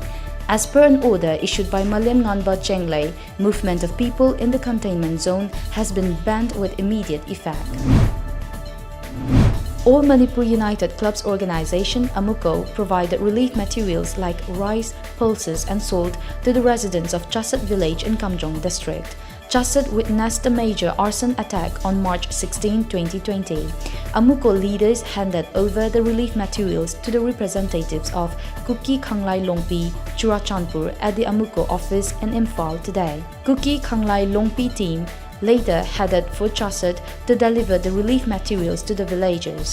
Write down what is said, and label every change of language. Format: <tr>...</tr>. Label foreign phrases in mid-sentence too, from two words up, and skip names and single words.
<en>As per an order issued by Malimnganba Chenglei, movement of people in the containment zone has been banned with immediate effect. All Manipur United Clubs Organization AMUCO provided relief materials like rice, pulses and salt to the residents of CHASSAD village in Kamjong district. CHASSAD witnessed a major arson attack on March 16, 2020. AMUCO leaders handed over the relief materials to the representatives of Kuki Khanglai Longpi, Churachandpur at the AMUCO office in Imphal today. Kuki Khanglai Longpi team later headed for CHASSAD to deliver the relief materials to the villagers.</en>